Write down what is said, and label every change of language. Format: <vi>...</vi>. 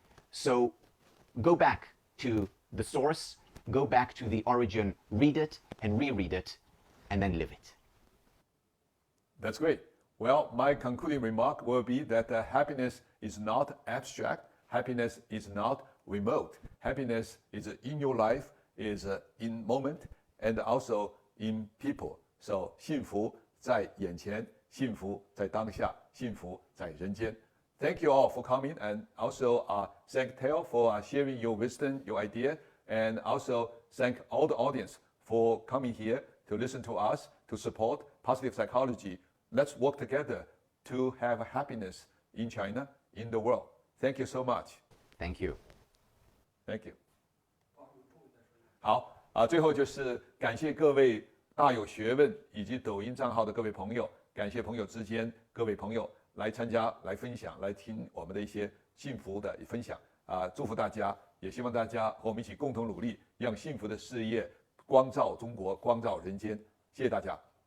<en>So go back to the source, go back to the origin, read it and reread it, and then live it. That's great. Well, my concluding remark will be that happiness is not abstract. Happiness is not remote. Happiness is in your life, is in moment, and also in people.</en> <zh>So 幸福在眼前，幸福在当下，幸福在人间。</zh> <en>Thank you all for coming, and also thank Theo for sharing your wisdom, your idea, and also thank all the audience for coming here to listen to us, to support positive psychology. Let's work together to have happiness in China, in the world. Thank you so much. Thank you. Thank you.</en> <zh>好最后就是感谢各位大有学问以及抖音账号的各位朋友，感谢朋友之间各位朋友来参加、来分享、来听我们的一些幸福的分享祝福大家，也希望大家和我们一起共同努力，让幸福的事业光照中国、光照人间。谢谢大家。</zh>